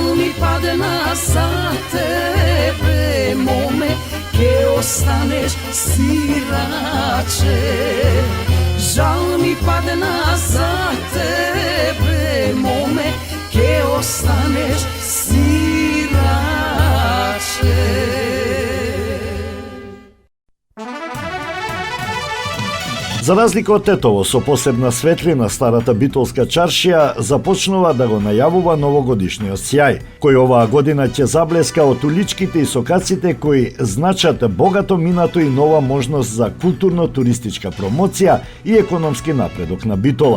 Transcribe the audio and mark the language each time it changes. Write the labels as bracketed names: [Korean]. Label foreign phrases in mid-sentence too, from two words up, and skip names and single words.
[Macedonian] ми падна за тебе моме, ке останеш сираче, жал ми падна за тебе моме, ке останеш сираче. За разлика од Тетово, со посебна светлина старата битолска чаршија започнува да го најавува новогодишниот сјај, кој оваа година ќе заблеска од уличките и сокаците кои значат богато минато и нова можност за културно-туристичка промоција и економски напредок на Битола.